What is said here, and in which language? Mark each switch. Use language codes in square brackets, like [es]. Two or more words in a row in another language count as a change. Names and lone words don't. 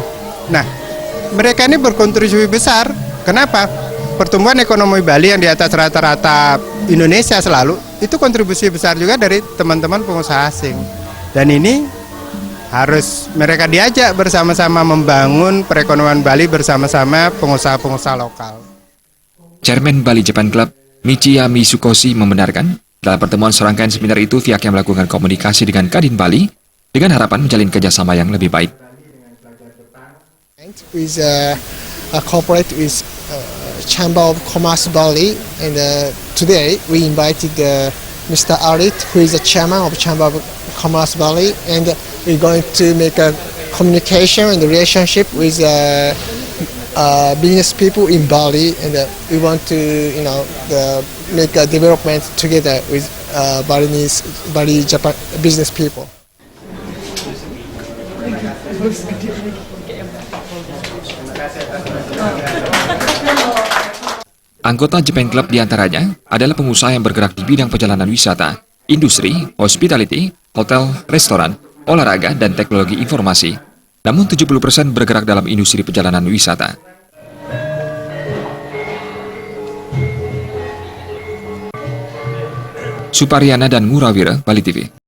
[id] Nah, mereka ini berkontribusi besar. Kenapa? Pertumbuhan ekonomi Bali yang di atas rata-rata Indonesia selalu, itu kontribusi besar juga dari teman-teman pengusaha asing. Dan ini harus mereka diajak bersama-sama membangun perekonomian Bali bersama-sama pengusaha-pengusaha lokal. Chairman Bali Japan Club, Michiya Mitsukoshi, membenarkan dalam pertemuan serangkaian seminar itu pihaknya melakukan komunikasi dengan Kadin Bali dengan harapan menjalin kerjasama yang lebih baik. [en] With cooperate with Chamber of Commerce Bali, and today we invited Mr. Arit, who is the chairman of Chamber of Commerce Bali, and we're going to make a communication and relationship with business people in Bali, and we want to, make a development together with Bali Japan business people. [id] Anggota Japan Club diantaranya adalah pengusaha yang bergerak di bidang perjalanan wisata, industri, hospitality, hotel, restoran, olahraga, dan teknologi informasi. Namun 70% bergerak dalam industri perjalanan wisata. Supariana dan Murawira, Bali TV.